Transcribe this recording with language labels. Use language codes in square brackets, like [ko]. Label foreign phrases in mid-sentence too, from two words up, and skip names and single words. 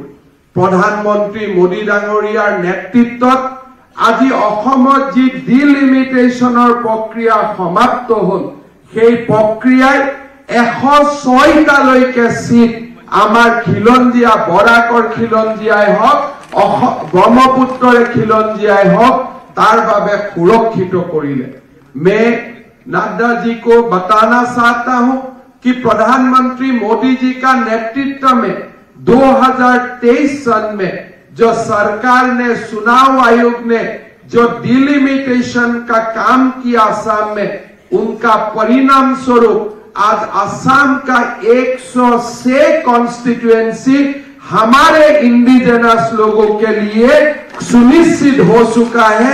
[as] প্ৰধানমন্ত্ৰী মোদী ডাঙৰীয়াৰ নেতৃত্বত আজি অসমত যি ডিলিমিটেশনৰ প্ৰক্ৰিয়া সমাপ্ত হ'ল সেই প্ৰক্ৰিয়াই 106টালৈকে সিট আমাৰ খিলঞ্জীয়া বৰাকৰ খিলঞ্জীয়াই হওক ব্ৰহ্মপুত্ৰৰে খিলঞ্জীয়াই হওক তাৰ বাবে সুৰক্ষিত কৰিলে। [hi] मैं नड्डा जी को बताना चाहता हूं कि प्रधानमंत्री मोदी जी का नेतृत्व में 2023 सन में जो सरकार ने चुनाव आयोग ने जो डिलिमिटेशन का काम किया असम में उनका परिणाम स्वरूप आज असम का 106 कॉन्स्टिट्यूएंसी हमारे इंडिजिनस लोगों के लिए सुनिश्चित हो चुका है।